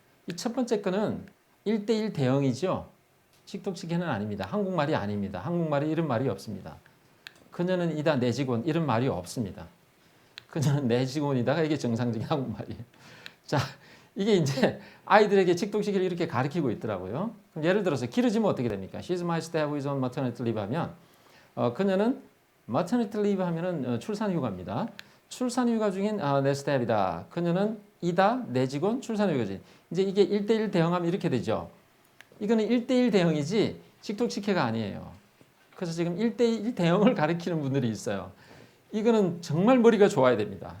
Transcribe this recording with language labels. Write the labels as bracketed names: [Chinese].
[Korean] 이 첫 번째 거는 1:1 대응이죠. 찍독찍해는 아닙니다. 한국말이 아닙니다. 한국말이 이런 말이 없습니다. 그녀는 이다, 내 직원 이런 말이 없습니다. 그녀는 내 직원이다가 이게 정상적인 한국말이에요. 자, 이게 이제 아이들에게 찍독찍이를 이렇게 가르치고 있더라고요. 그럼 예를 들어서 기르지면 어떻게 됩니까? [English] She's my step who is on maternity leave [Korean] 하면 그녀는 [English] maternity leave [Korean] 하면은 출산휴가입니다. 출산휴가 중인 내 스텝이다. 그녀는 이다, 내 직원, 출산휴가 중인. 이제 이게 1:1 대응하면 이렇게 되죠. 이거는 1:1 대응이지 찍독찍해가 아니에요. 그래서 지금 1:1 대응을 가리키는 분들이 있어요. 이거는 정말 머리가 좋아야 됩니다.